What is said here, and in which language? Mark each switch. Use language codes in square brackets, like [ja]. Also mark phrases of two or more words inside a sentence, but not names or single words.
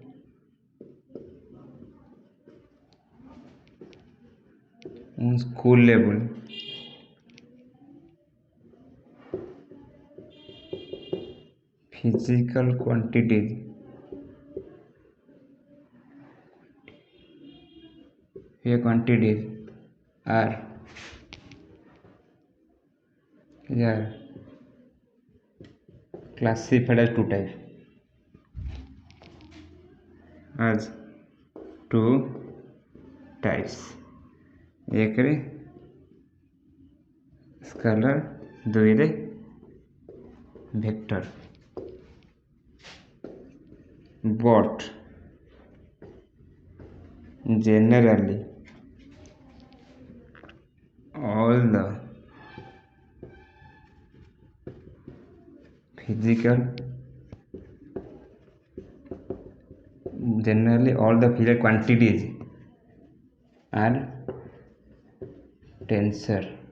[en] physical quantities are classified as two types. [ne] एक रे स्केलर दुई रे वेक्टर [en] but generally all the physical quantities are tensor.